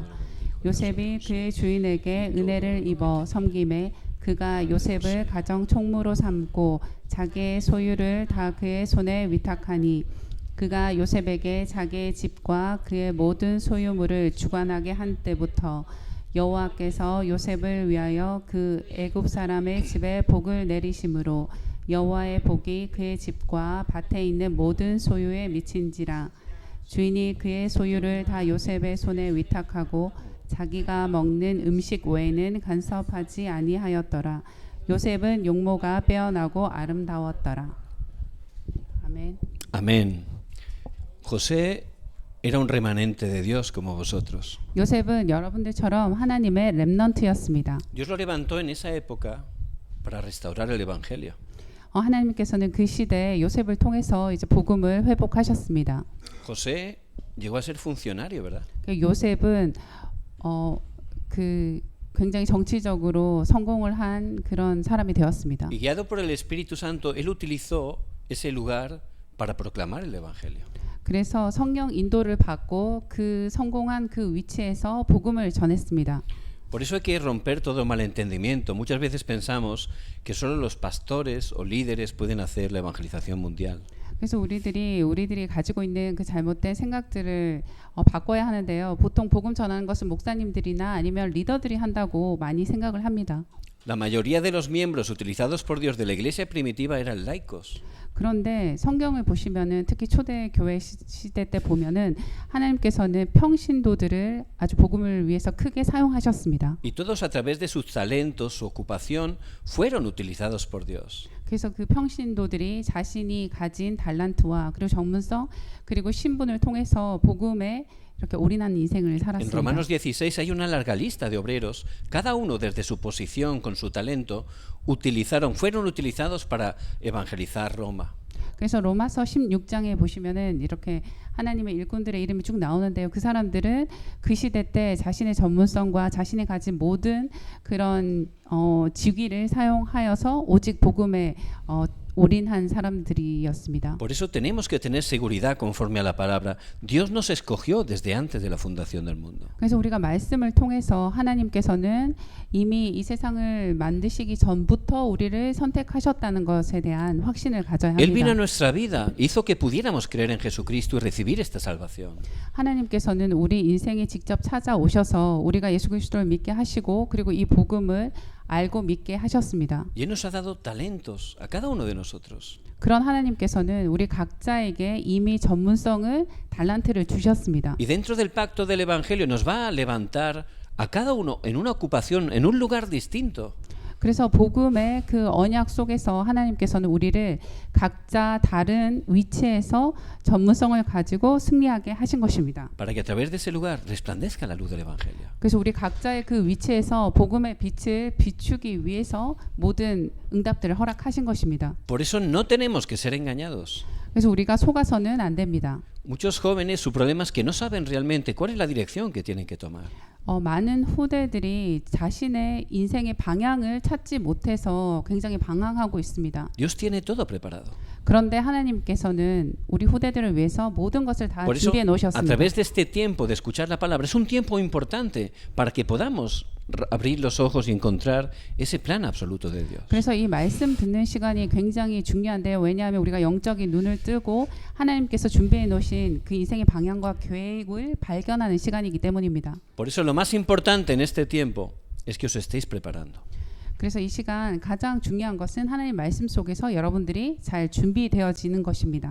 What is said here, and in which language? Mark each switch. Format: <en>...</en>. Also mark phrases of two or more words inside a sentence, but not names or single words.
<ko>요셉이 그의 주인에게 은혜를 입어 섬김에 그가 요셉을 가정 총무로 삼고 자기의 소유를 다 그의 손에 위탁하니 그가 요셉에게 자기의 집과 그의 모든 소유물을 주관하게 한 때부터 여호와께서 요셉을 위하여 그 애굽 사람의 집에 복을 내리심으로 여호와의 복이 그의 집과 밭에 있는 모든 소유에 미친지라. 주인이 그의 소유를 다 요셉의 손에 위탁하고 자기가 먹는 음식 외에는 간섭하지 아니하였더라. 요셉은 용모가 빼어나고 아름다웠더라. 아멘.</ko> <es>Amén. José era un remanente de Dios como vosotros.</es> <ko>요셉은 여러분들처럼 하나님의 렘넌트였습니다.</ko> <es>Dios lo levantó en esa época para restaurar el evangelio.</es> <ko>하나님께서는 그 시대에 요셉을 통해서 이제 복음을 회복하셨습니다.</ko> <es>José llegó a ser funcionario, ¿verdad?</es> <ko>요셉은 그 굉장히 정치적으로 성공을 한 그런 사람이 되었습니다.</ko> <es>Y guiado por el Espíritu Santo, él utilizó ese lugar para proclamar el evangelio.</es> <ko>그래서 성령 인도를 받고 그 성공한 그 위치에서 복음을 전했습니다.</ko> <es>Por eso hay que romper todo malentendimiento. Muchas veces pensamos que solo los pastores o líderes pueden hacer la evangelización mundial.</es> <ko>그래서 우리들이 가지고 있는 그 잘못된 생각들을 바꿔야 하는데요. 보통 복음 전하는 것은 목사님들이나 아니면 리더들이 한다고 많이 생각을 합니다.</ko> <es>La mayoría de los miembros utilizados por Dios de la iglesia primitiva eran laicos.</es> <ko>그런데 성경을 보시면은 특히 초대 교회 시대 때 보면은 하나님께서는 평신도들을 아주 복음을 위해서 크게 사용하셨습니다.</ko> <es>Y todos a través de sus talentos, su ocupación, fueron utilizados por Dios.</es> <ko>그래서 그 평신도들이 자신이 가진 달란트와 그리고 전문성 그리고 신분을 통해서 복음에 이렇게 올인한 인생을</ko> <es>En</es> <ko>살았습니다.</ko> <es>Romanos 16 hay una larga lista de obreros, cada uno desde su posición con su talento fueron utilizados para evangelizar Roma.</es> <ko>그래서 로마서 16장에 보시면은 이렇게 하나님의 일꾼들의 이름이 쭉 나오는데요. 그 사람들은 그 시대 때 자신의 전문성과 자신이 가진 모든 그런 직위를 사용하여서 오직 복음에 올인한 사람들이었습니다.</ko> <es>Por eso tenemos que tener seguridad conforme a la palabra. Dios nos escogió desde antes de la fundación del mundo.</es> <ko>그래서 우리가 말씀을 통해서 하나님께서는 이미 이 세상을 만드시기 전부터 우리를 선택하셨다는 것에 대한 확신을 가져야</ko> <es>Él vino a</es> <ko>합니다.</ko> <es>nuestra vida, hizo que pudiéramos creer en Jesucristo y recibir esta salvación.</es> <ko>하나님께서는 우리 인생에 직접 찾아오셔서 우리가 예수 그리스도를 믿게 하시고 그리고 이 복음을 알고 믿게 하셨습니다.</ko> <es>Y Él nos ha dado talentos a cada uno de nosotros.</es> <ko>그런 하나님께서는 우리 각자에게 이미 전문성을 달란트를 주셨습니다.</ko> <es>Y dentro del pacto del Evangelio nos va a levantar a cada uno en una ocupación, en un lugar distinto.</es> <ko>그래서 복음의 그 언약 속에서 하나님께서는 우리를 각자 다른 위치에서 전문성을 가지고 승리하게 하신 것입니다.</ko> <es>Para que a través de ese lugar resplandezca la luz del Evangelio.</es> <ko>그래서 우리 각자의 그 위치에서 복음의 빛을 비추기 위해서 모든 응답들을 허락하신 것입니다.</ko> <es>Por eso no tenemos que ser engañados.</es> <ko>그래서 우리가 속아서는 안 됩니다.</ko> <es>Muchos jóvenes, su problema es que no saben realmente cuál es la dirección que tienen que tomar.</es> <ko>많은 후대들이 자신의 인생의 방향을 찾지 못해서 굉장히 방황하고 있습니다.</ko> <es>Dios tiene todo preparado.</es> <ko>그런데 하나님께서는 우리 후대들을 위해서 모든 것을 다</ko> <es>Por eso,</es> <ko>준비해</ko> <es>a</es> <ko>놓으셨습니다.</ko> <es>través de este tiempo de escuchar la palabra, es un tiempo importante para que podamos abrir los ojos y encontrar ese plan absoluto de Dios.</es> <ko>그래서 이 말씀 듣는 시간이 굉장히 중요한데요. 왜냐하면 우리가 영적인 눈을 뜨고 하나님께서 준비해 놓으신 그 인생의 방향과 계획을 발견하는 시간이기 때문입니다.</ko> <es>Por eso lo más importante en este tiempo es que os estéis preparando.</es> <ko>그래서 이 시간 가장 중요한 것은 하나님 말씀 속에서 여러분들이 잘 준비되어지는 것입니다.</ko>